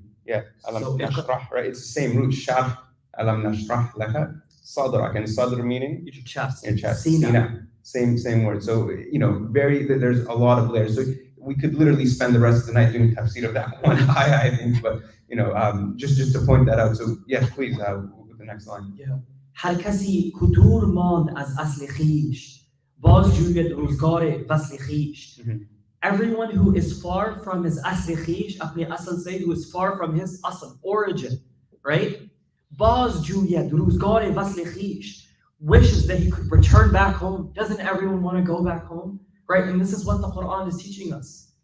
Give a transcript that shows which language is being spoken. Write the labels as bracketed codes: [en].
[en] Yeah, Alam nashrah, right? It's the same root, sharh, [ar] Alam nashrah laka sadrak, [en] and sadr meaning your chest. Your chest. Sina. Same word. So there's a lot of layers. So we could literally spend the rest of the night doing tafsir of that one ayah, I think. But just to point that out. So yes, please, with the next line. Yeah. [fa] هر کسی کدور ماند از اصل خویش باز جوید روزگار وصل خویش. [en] Everyone who is far from his asl khish, [ur] apne asl say, [en] who is far from his asl, origin, right? [fa] Baz juyad ruzgar wasl khish, [en] wishes that he could return back home. Doesn't everyone want to go back home, right? And this is what the Quran is teaching us.